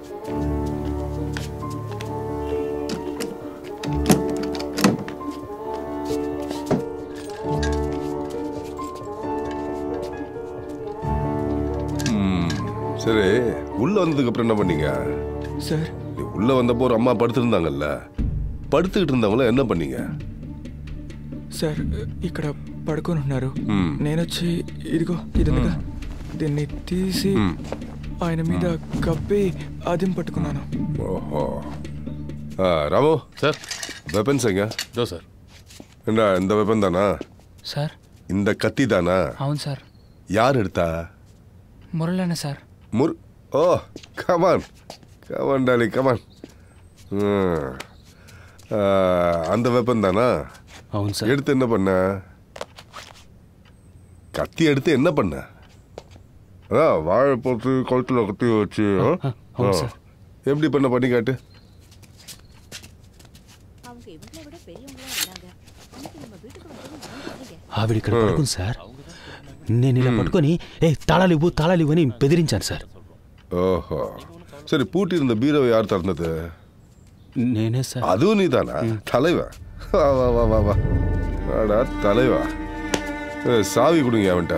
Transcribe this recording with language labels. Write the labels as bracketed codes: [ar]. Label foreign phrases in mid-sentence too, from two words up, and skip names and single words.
[ta] சரி, உள்ள வந்ததுக்கு அப்புறம் என்ன பண்ணீங்க சார்? நீ உள்ள வந்தப்போ ஒரு அம்மா படுத்திருந்தாங்கல்ல, పడుతుகிட்டு இருந்தவங்கள என்ன பண்ணீங்க? [te] సార్ ఇక్కడ పడుకొని ఉన్నారు. నేను వచ్చి ఇదిగో ఇదిగా దీన్ని తీసి ఆయన మీద కప్పి అదిం పట్టుకున్నాను. [ta] ஓஹோ. ராமு சார், வெப்பன்ஸ் எங்க? இதோ சார். என்ன இந்த வெப்பன் தானா [te] సార్? [ta] இந்த கத்தி தானா? [te] అవును సార్. [ta] யார் எடுத்தா? [te] మురళన్న సార్. [en] O come on come on Dolly come on. [ta] அந்த வெப்பன் தானா? [te] అవును సార్. [ta] எடுத்து என்ன பண்ண? கத்தி எடுத்து என்ன பண்ண? வாழை போட்டு கழுத்துல கத்தி வச்சு எப்படி பண்ண பண்ணி காட்டு. [te] ఆవిడ ఇక్కడ పడుకుంది సార్. నేను ఇలా పట్టుకొని తాళాలు ఇవ్వని బెదిరించాను సార్. [ta] ஓஹோ சரி, பூட்டி இருந்த பீரோவை யார் திறந்தது? [te] నేనే సార్. [ta] அதுவும் நீதானா? தலைவா வா வா வா வா வா ஆடா தலைவா, சாவி கொடுங்க அவன்கிட்ட.